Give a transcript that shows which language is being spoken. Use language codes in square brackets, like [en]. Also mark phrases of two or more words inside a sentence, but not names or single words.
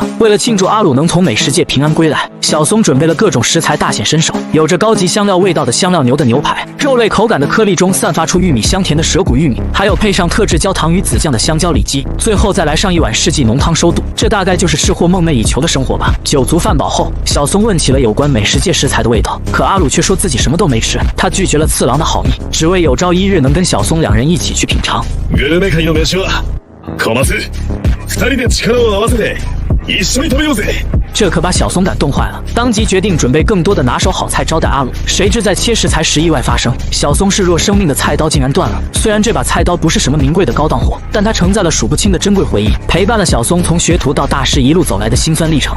[zh] 为了庆祝阿鲁能从美食界平安归来，小松准备了各种食材大显身手，有着高级香料味道的香料牛的牛排，肉类口感的颗粒中散发出玉米香甜的蛇骨玉米，还有配上特制焦糖与紫酱的香蕉里脊，最后再来上一碗世纪浓汤收肚。这大概就是吃货梦寐以求的生活吧。酒足饭饱后，小松问起了有关美食界食材的味道，可阿鲁却说自己什么都没吃，他拒绝了次郎的好意，只为有朝一日能跟小松两人一起去品尝。 [ja] グルメ界の飯は小松、2人で力を合わせて一緒に食べようぜ。 [zh] 这可把小松感动坏了，当即决定准备更多的拿手好菜招待阿鲁。谁知在切食材时意外发生，小松视若生命的菜刀竟然断了。虽然这把菜刀不是什么名贵的高档货，但它承载了数不清的珍贵回忆，陪伴了小松从学徒到大师一路走来的辛酸历程。